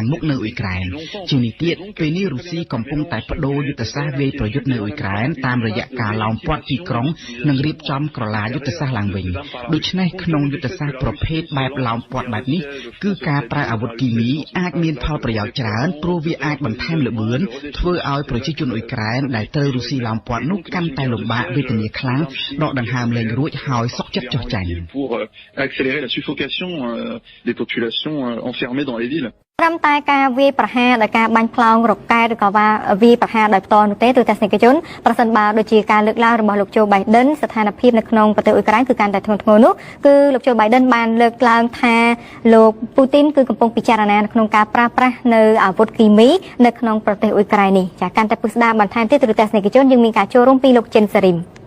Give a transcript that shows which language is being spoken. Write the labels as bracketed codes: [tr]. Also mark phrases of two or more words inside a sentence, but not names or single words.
[km] មុខនៅអ៊ុយក្រែនជានេះទៀតពេលនេះរុស្ស៊ីកំពុងតែបដូរយុទ្ធសាស្ត្រវាយប្រយុទ្ធនៅអ៊ុយក្រែនតាមរយៈការឡោមព័ទ្ធទីក្រុងនិងរៀបចំក្រឡាយុទ្ធសាស្ត្រឡើងវិញដូច្នេះក្នុងយុទ្ធសាស្ត្រប្រភេទបែបឡោមព័ទ្ធបែបនេះគឺការប្រើអាវុធគីមីអាចមានផលប្រយោជន៍ច្រើនព្រោះវាអាចបន្ថែមល្បឿនធ្វើឲ្យប្រជាជនអ៊ុយក្រែនដែលត្រូវរុស្ស៊ីឡោមព័ទ្ធនោះកាន់តែលំបាកវេទនាខ្លាំងដកដង្ហើមលែងរួចហើយសុខចិត្តចុះចាញ់ [fr] des populations enfermées dans les villes. [km] ត្រឹមតែការវាយប្រហារដោយការបាញ់ផ្លោងរកែឬក៏វាយប្រហារដោយផ្ទាល់នោះទេទូទស្សនិកជនប្រសិនបើដូចជាការលើកឡើងរបស់លោកโจ Biden ស្ថានភាពនៅក្នុងប្រទេសអ៊ុយក្រែនគឺកាន់តែធ្ងន់ធ្ងរនោះគឺលោកโจ Biden បានលើកឡើងថាលោកពូទីនគឺកំពុងពិចារណានៅក្នុងការប្រើប្រាស់នៅអាវុធគីមីនៅក្នុងប្រទេសអ៊ុយក្រែននេះចាកាន់តែពិស្ដារបន្ថែមទៀតទូទស្សនិកជនយើងមានការចូលរួមពីលោកចិនសារីម